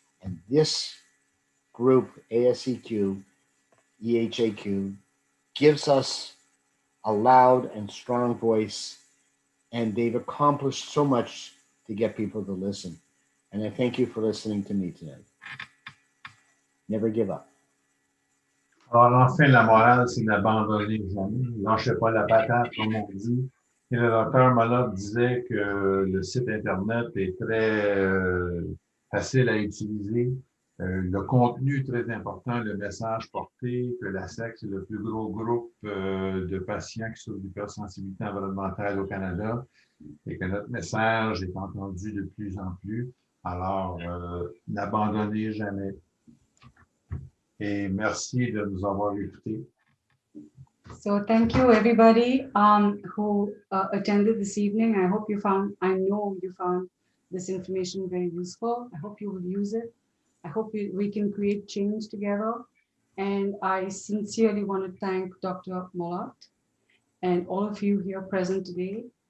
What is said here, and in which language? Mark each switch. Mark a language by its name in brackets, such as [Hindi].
[English] And this group, ASEQ-EHAQ, gives us a loud and strong voice, and they've accomplished so much to get people to listen. And I thank you for listening to me tonight. Never give up. [French] Alors, enfin, la morale, c'est d'abandonner jamais. Lâchez pas la patate, comme on dit. Et le docteur Moloch disait que le site Internet est très facile à utiliser. Le contenu est très important, le message porté, que l'ASEQ, c'est le plus gros groupe de patients qui souffrent d'hypersensibilité environnementale au Canada et que notre message est entendu de plus en plus. Alors, n'abandonnez jamais. Et merci de nous avoir écoutés. [English] So thank you everybody who attended this evening. I know you found this information very useful. I hope you will use it. I hope we can create change together. And I sincerely want to thank Dr. Mollart and all of you here present today.